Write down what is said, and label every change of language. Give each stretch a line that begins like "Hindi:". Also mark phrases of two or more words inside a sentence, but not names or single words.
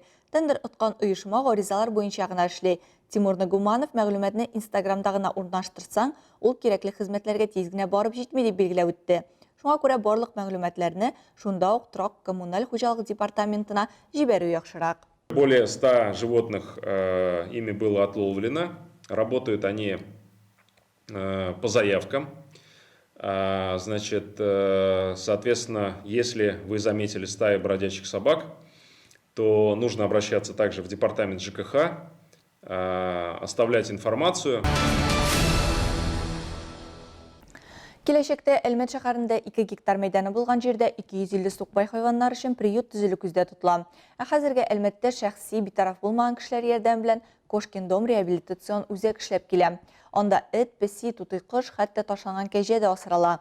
Tatar: Тендер откан оешма гаризалар буенча гына эшли. Тимур Нагуманов мәгълүматны Инстаграмда гына урнаштырсаң, ул кирәкле хезмәтләргә тиз генә барып җитми дип билгеләп үтте. Шуңа күрә барлык мәгълүматларны шунда ук торак коммуналь хуҗалык департаментына җибәрү яхшырак.
Russian: Более 100 животных ими было отловлено. Работают они по заявкам. Значит, соответственно, если вы заметили стаи бродячих собак, то нужно обращаться также в департамент ЖКХ, оставлять информацию.
Tatar: Киләчәктә Әлмәт шәһәрендә 2 гектар мәйданы булган җирдә 250 сукбай хайваннар өчен приют төзелү күздә тотыла. Ә хәзергә Әлмәттә шәхси битараф булмаган кешеләр ярдәме белән Кошкин дом реабилитацион үзәк эшләп килә. Анда эт, песи, тутыйкыш, хәтта ташланган кәҗә дә асрала.